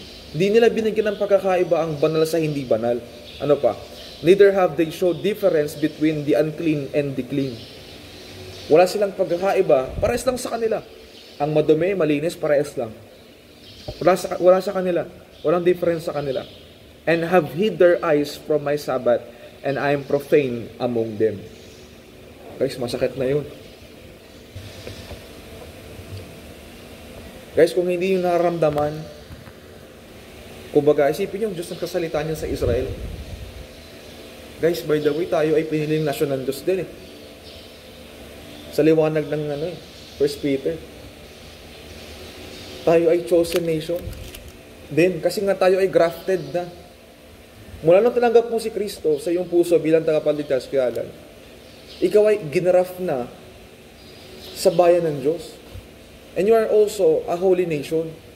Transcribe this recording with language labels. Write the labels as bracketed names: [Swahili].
[Filipino] Hindi nila binigyan ng pagkakaiba ang banal sa hindi banal. Ano pa? [English] Neither have they showed difference between the unclean and the clean. [Filipino] Wala silang pagkakaiba, parehas lang sa kanila. Ang madumi, malinis, parehas lang. Wala sa kanila. Walang difference sa kanila. [English] And have hid their eyes from my Sabbath, and I am profane among them. [Filipino] Guys, masakit na yun. Guys, kung hindi yung nararamdaman, kumbaga, isipin yung Diyos nagsasalita niya sa Israel. Guys, [English] by the way, [Filipino] tayo ay piniling nasyon ng Diyos din eh. Sa liwanag ng 1 Peter. Tayo ay [English] chosen nation. [Filipino] Then, kasi nga tayo ay grafted na. Mula nang tinanggap mo si Kristo sa iyong puso bilang tagapagligtas, kaya ikaw ay ginraft na sa bayan ng Diyos. [English] And you are also a holy nation.